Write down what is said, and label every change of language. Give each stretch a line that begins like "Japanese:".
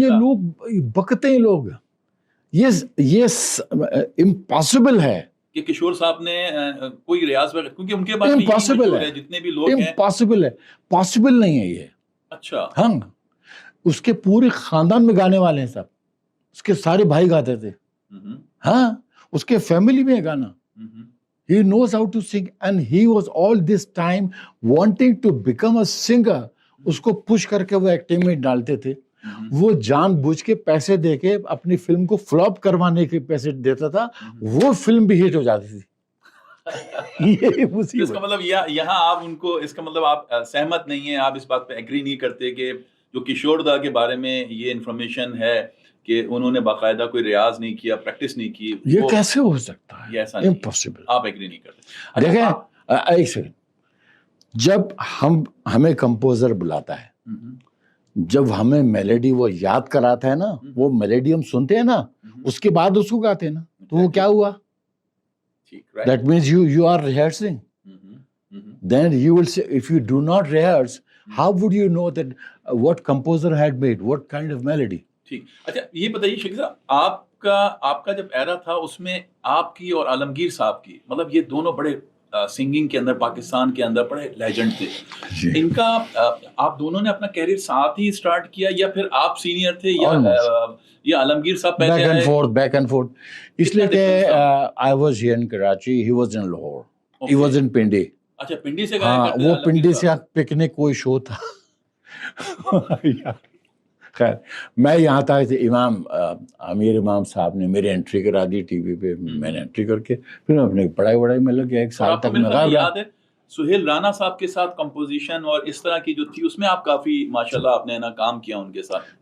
Urdu: یہ لوگ بکتے ہیں، لوگ یہ امپاسبل ہے کہ کشور صاحب نے کوئی ریاض وغیرہ، کیونکہ ان کے پاس امپاسبل ہے، جتنے بھی لوگ ہیں امپاسبل ہے، پاسبل نہیں ہے یہ. اچھا ہاں، اس کے پورے خاندان میں گانے والے ہیں سب، اس کے سارے بھائی گاتے تھے. ہاں، اس کے فیملی میں گانا.
English: He knows how to sing and he was all this time wanting to become a singer.
Urdu: اس کو پش کر کے وہ ایکٹنگ میں ڈالتے تھے. وہ جان بوجھ کے پیسے دے کے اپنی فلم کو فلاپ کروانے کے پیسے دیتا تھا، وہ فلم بھی ہٹ ہو جاتی تھی. اس کا مطلب یہاں آپ ان کو، اس کا مطلب آپ سہمت نہیں ہیں، آپ اس بات پہ ایگری نہیں کرتے کہ جو کشور دا کے بارے میں یہ انفارمیشن ہے کہ انہوں نے باقاعدہ کوئی ریاض نہیں کیا، پریکٹس نہیں کی، یہ کیسے ہو سکتا ہے؟ یہ ایسا امپاسبل. آپ ایگری نہیں کرتے. دیکھیں ایک سیکنڈ، جب ہمیں کمپوزر بلاتا ہے، جب ہمیں میلوڈی وہ یاد کراتا ہے نا، وہ میلوڈی ہم سنتے ہیں نا، اس کے بعد اس کو گاتے ہیں نا، تو وہ کیا ہوا؟
English: That means you are rehearsing. Then you will say, if you do not rehearse, how would you know that what composer had made, what kind of melody?
Urdu: ٹھیک. اچھا یہ بتائیے شیخ صاحب، آپ کا جب ایرا تھا اس میں آپ کی اور عالمگیر صاحب کی، مطلب یہ دونوں بڑے سنگنگ کے اندر پاکستان کے اندر بڑے لیجنڈ تھے. ان کا آپ دونوں نے اپنا کیریئر ساتھ ہی سٹارٹ کیا، یا پھر آپ سینئر تھے یا عالمگیر صاحب پہلے آئے؟ Back and fourth. اس لیے کہ
English: I was here in Karachi, he was in Lahore, he was in Pindi.
Urdu: اچھا پنڈی سے گایا کرتے؟ وہ پنڈی سے پکنک کوئی شو تھا. خیر میں یہاں تھا، امام امیر امام صاحب نے میری انٹری کرا دی ٹی وی پہ، میں نے انٹری کر کے پھر اپنے پڑھائی وڑھائی میں لگ گیا. 1 سال تک میں یاد ہے سہیل رانا صاحب کے ساتھ کمپوزیشن اور اس طرح کی جو تھی، اس میں آپ کافی ماشاءاللہ آپ نے نا کام کیا ان کے ساتھ.